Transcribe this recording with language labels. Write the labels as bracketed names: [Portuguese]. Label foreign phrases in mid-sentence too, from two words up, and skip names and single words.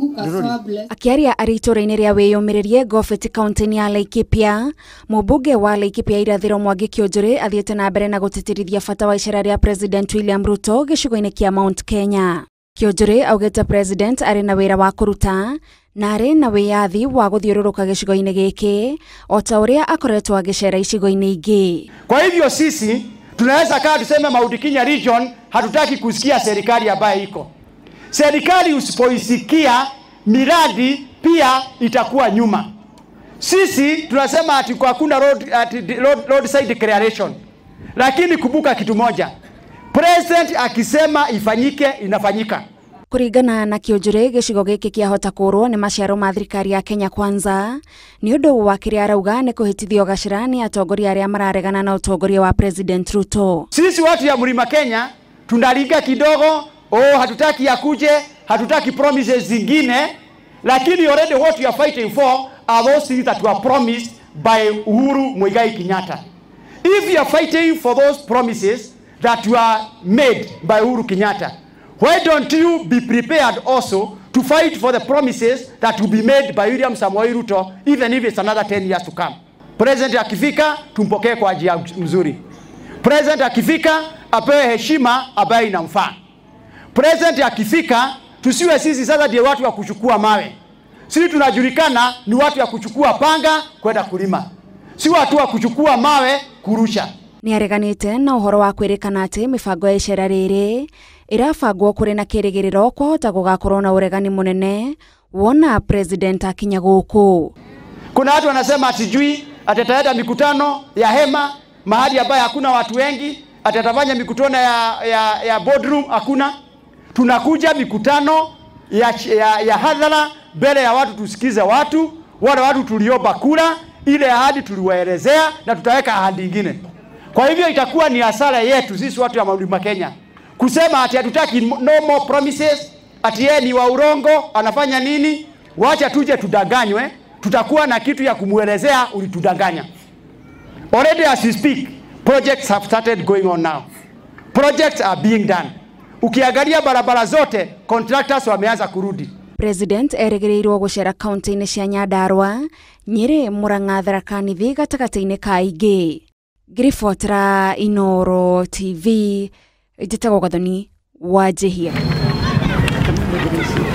[Kikuyu] Akiaria aritora-inĩ rĩa wĩyũmĩrĩrie Gofet kaunti-inĩ ya Laikipia, mũmbunge wa Laikipia irathĩro Mwangi Kĩũnjũrĩ athiĩte na mbere na gũtĩtĩrithia bata wa icera rĩa President William Ruto gĩcigo-inĩ kĩa Mount Kenya. Kĩũnjũrĩ augĩte President arĩ na wĩra wa kũruta na arĩ na wĩyathi wa gũthiũrũrũka gĩcigo-inĩ gĩkĩ o ta ũrĩa akoretwo agĩcera icigo-inĩ ingĩ. [Swahili] Kwa hivyo sisi tunaweza kaa tuseme Mount Kenya region hatutaki kusikia serikali ambayo iko. Serikali usipoisikia miradi pia itakuwa nyuma. Sisi tunasema ati kwa kuna roadside declaration. Lakini kumbuka kitu moja. President akisema ifanyike inafanyika. [Kikuyu] Kũringana na Kĩũnjũrĩ gĩcigo gĩkĩ kĩahota kũrwo nĩ maciaro ma thirikari ya Kenya Kwanza nĩ ũndũ wa kĩrĩa arauga nĩ kũhĩtithio gacĩra nĩ atongoria arĩa mararegana na ũtongoria wa President Ruto. [Swahili] Sisi watu ya Mlima Kenya tunaringa kidogo, hatutaki yakuje, hatutaki promises zingine, lakini [English] already what we are fighting for are those things that were promised by Uhuru Muigai Kenyatta. If you are fighting for those promises that were made by Uhuru Kenyatta, why don't you be prepared also to fight for the promises that will be made by William Samoei Ruto, even if it's another 10 years to come? [Swahili] President akifika, tumpokee kwa njia mzuri. President akifika, apewe heshima ambayo inamfaa. President akifika, tusiwe sisi sasa ndio watu wa kuchukua mawe. Sisi tunajulikana ni watu wa kuchukua panga kwenda kulima. Si watu wa kuchukua mawe kurusha. Nĩ areganĩte na ũhoro wa kwĩrĩkana atĩ mĩbango ya icera rĩrĩ ĩrabangwo kũrĩ na kĩrĩgĩrĩro kwahota gũgakorwo na ũregani mũnene wona President akinya gũkũ. Kuna watu wanasema atijui atataenda mikutano ya hema mahali ambayo hakuna watu wengi, atatafanya mikutano ya boardroom hakuna. Tunakuja mikutano ya hadhara mbele ya watu, tusikize watu, wale watu tuliomba kura, ile ahadi tuliwaelezea na tutaweka ahadi nyingine. Kwa hivyo itakuwa ni hasara yetu sisi watu wa Mlima Kenya kusema ati hatutaki [English] no more promises, [Swahili] ati yeye ni wa urongo, anafanya nini? Wacha tuje tudanganywe, tutakuwa na kitu ya kumuelezea ulitudanganya. [English] Already as we speak, projects have started going on now. Projects are being done. [Swahili] Ukiangalia barabara zote, contractors wameanza kurudi. [Kikuyu] President erĩgĩrĩirwo gũcera kaunti-inĩ cia Nyandarua, Nyeri, Murang'a, Tharaka Nithi gatagatĩ-inĩ ka ingĩ. Ngĩribotera Inooro TV, njĩtagwo Gathoni Wanjihia.